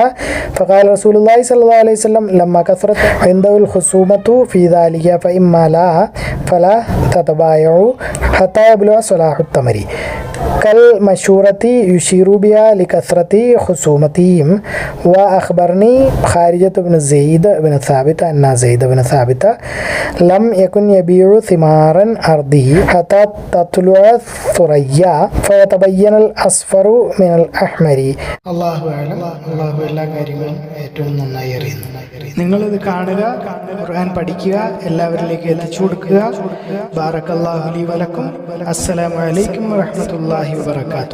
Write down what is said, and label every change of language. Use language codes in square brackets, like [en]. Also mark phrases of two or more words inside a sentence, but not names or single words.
[ar] فقال رسول الله صلى الله عليه وسلم لما كثرت عنده الخصومة في ذلك فإما لا فلا تتبايعوا حتى يبلغ صلاح التمر كالمشهورة يشير بها لكثرة خصومتهم. وأخبرني خارجة بن زيد بن ثابت أن زيد بن ثابت لم يكن يبيع ثمار أرضه حتى تطلع الثريا فيتبين الأصفر من الأحمر. [ml] അള്ളാഹു എല്ലാ കാര്യങ്ങളും ഏറ്റവും നന്നായി അറിയുന്നു. നിങ്ങളിത് കാണുക, ഖുർആൻ പഠിക്കുക, എല്ലാവരിലേക്ക് എത്തിച്ചു കൊടുക്കുക. [ar] بارك الله لي ولكم. السلام عليكم ورحمة الله وبركاته.